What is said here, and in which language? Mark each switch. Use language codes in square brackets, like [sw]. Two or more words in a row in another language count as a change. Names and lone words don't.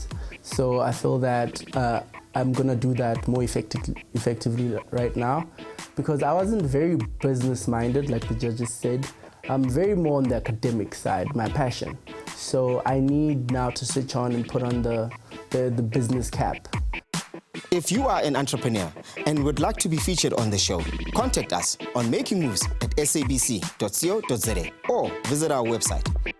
[en] So I feel that I'm gonna do that more effectively right now, because I wasn't very business-minded, like the judges said. I'm very more on the academic side, my passion. So I need now to switch on and put on the business cap. If you are an entrepreneur and would like to be featured on the show, contact us on makingmoves@sabc.co.za or visit our website